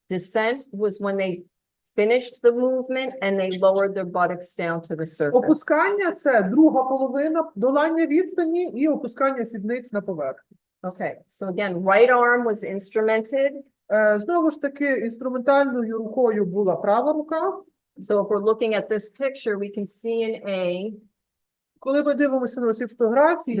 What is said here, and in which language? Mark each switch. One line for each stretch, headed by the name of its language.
English: Descent was when they finished the movement and they lowered their buttocks down to the surface.
Ukrainian: Опускання – це друга половина долання відстані і опускання сідниць на поверхню.
English: Okay, so again, right arm was instrumented.
Ukrainian: Знову ж таки, інструментальною рукою була права рука.
English: So if we're looking at this picture, we can see in A,
Ukrainian: Коли ми дивимося на ці фотографії,